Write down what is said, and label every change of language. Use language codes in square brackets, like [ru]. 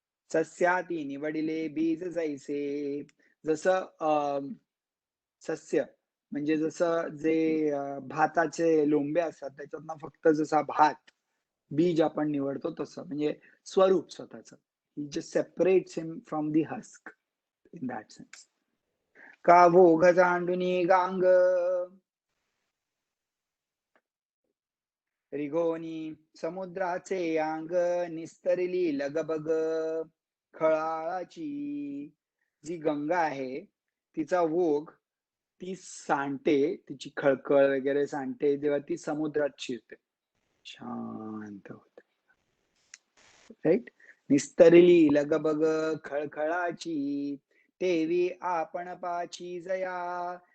[mr] सस्याती निवडिले बीज जैसे. जसं सस्य म्हणजे जसं जे भाताचे लोंबे असतात त्याच्यातनं फक्त जसा भात बीज आपण निवडतो तसं, म्हणजे स्वरूप स्वतःचं. [en] He just separates him from the husk in that sense. [mr] का भोग जांडुनी गांग रिगोनी समुद्राचे अंग निस्तरली लगबग. खळाळाची जी गंगा आहे तिचा ओघ ती सांडते, तिची खळखळ वगैरे सांडते जेव्हा ती समुद्रात शिरते, शांत होते. राईट. निस्तरली लगबग खळखळाची, तेवी आपण पाची जया.